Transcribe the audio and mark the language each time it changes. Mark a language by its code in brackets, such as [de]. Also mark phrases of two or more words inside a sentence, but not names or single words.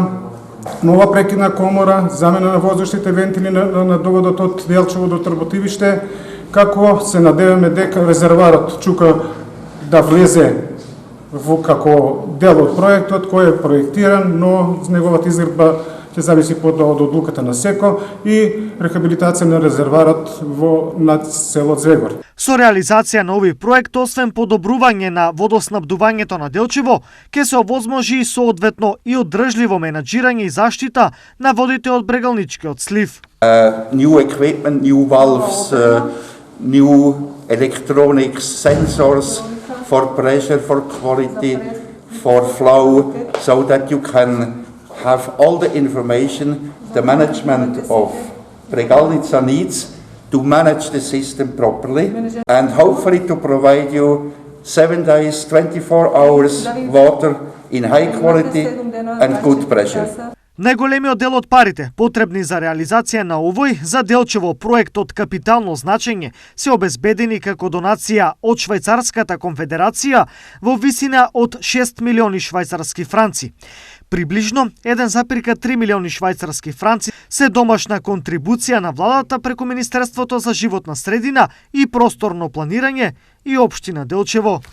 [mk] нова прекидна комора, замена на воздушните вентили на доводот од Делчево до Работивиште, како се надеваме дека резерварот Чука да влезе во како дел од проектот кој е проектиран, но неговата изградба ќе зависи од одлуката на СЕКО и рехабилитација на резерварот над село Звегор. Со реализација на овој проект, освен подобрување на водоснабдувањето на Делчево, ќе се овозможи и соодветно и одржливо менаџирање и заштита на водите од брегалничкиот слив. [en] New equipment, new valves, new electronic sensors for pressure, for quality, for flow, so that you can have all the information the management of Bregalnica needs to manage the system properly and hopefully to provide you 7 days, 24 hours water in high quality and good pressure. [mk] Најголемиот дел од парите потребни за реализација на овој за Делчево проект од капитално значење се обезбедени како донација од Швајцарската конфедерација во висина од 6 милиони швајцарски франци. Приближно 1,3 милиони швајцарски франци се домашна контрибуција на владата преку Министерството за животна средина и просторно планирање и општина Делчево.